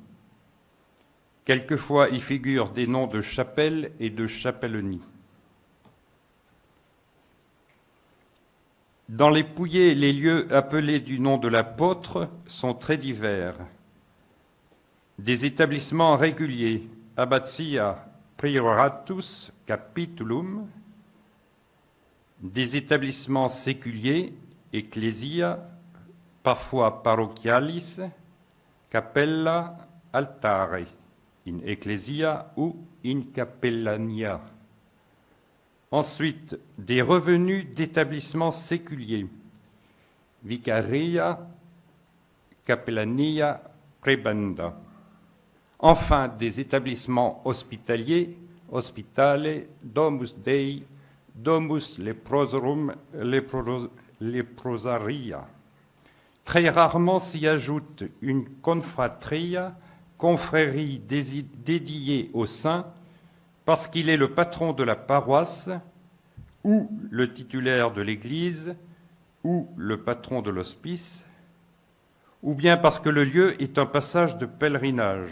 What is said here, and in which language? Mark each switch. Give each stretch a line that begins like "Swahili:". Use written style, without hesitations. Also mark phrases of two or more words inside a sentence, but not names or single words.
French: Quelquefois y figurent des noms de chapelles et de chapellenies. Dans les Pouillers, les lieux appelés du nom de l'apôtre sont très divers. Des établissements réguliers,
Latin: abbatia, prioratus, capitulum,
French: des établissements séculiers,
Latin: ecclesia, parfois parochialis, capella, altare, in ecclesia ou in capellania.
French: Ensuite, des revenus d'établissements séculiers,
Latin: vicaria, capellania, prebenda.
French: Enfin, des établissements hospitaliers,
Latin: hospitale, domus Dei, domus leprosarum, leprosaria.
French: Très rarement s'y ajoute une confratria, confrérie dédiée au saint, parce qu'il est le patron de la paroisse, ou le titulaire de l'église, ou le patron de l'hospice, ou bien parce que le lieu est un passage de pèlerinage.